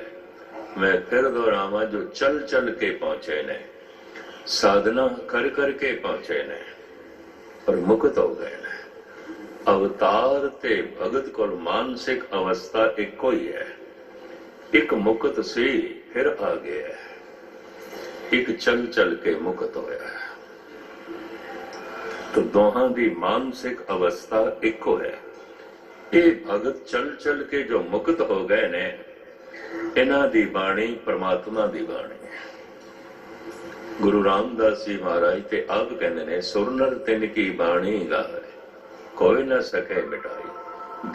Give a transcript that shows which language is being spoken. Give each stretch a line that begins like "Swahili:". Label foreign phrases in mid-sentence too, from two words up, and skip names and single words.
Punjabi: ਮੈਂ ਫਿਰ ਦੁਹਰਾਵਾਂ, ਜੋ ਚਲ ਚਲ ਕੇ ਪਹੁੰਚੇ ਨੇ, ਸਾਧਨਾ ਕਰ ਕਰਕੇ ਪਹੁੰਚੇ ਨੇ, ਪਰ ਮੁਕਤ ਹੋ ਗਏ ਨੇ। ਅਵਤਾਰ ਤੇ ਭਗਤ ਕੋਲ ਮਾਨਸਿਕ ਅਵਸਥਾ ਇੱਕੋ ਹੀ ਹੈ। ਇੱਕ ਮੁਕਤ ਸੀ ਫਿਰ ਆ ਗਿਆ, ਇੱਕ ਚਲ ਚਲ ਕੇ ਮੁਕਤ ਹੋਇਆ। ਤੋ ਦੋਹਾਂ ਦੀ ਮਾਨਸਿਕ ਅਵਸਥਾ ਇਕੋ ਹੈ। ਯੇ ਭਗਤ ਚਲ ਚਲ ਕੇ ਜੋ ਮੁਕਤ ਹੋ ਗਏ ਨੇ, ਇਨ੍ਹਾਂ ਦੀ ਬਾਣੀ ਪਰਮਾਤਮਾ ਦੀ ਬਾਣੀ ਹੈ। ਗੁਰੂ ਰਾਮਦਾਸ ਜੀ ਮਹਾਰਾਜ ਤੇ ਆਪ ਕਹਿਤੇ ਨੇ, ਸੁਰਨਰ ਤਿਨ ਕੀ ਬਾਣੀ ਗਾਵੇ, ਕੋਈ ਨ ਸਕੇ ਮਿਟਾਈ।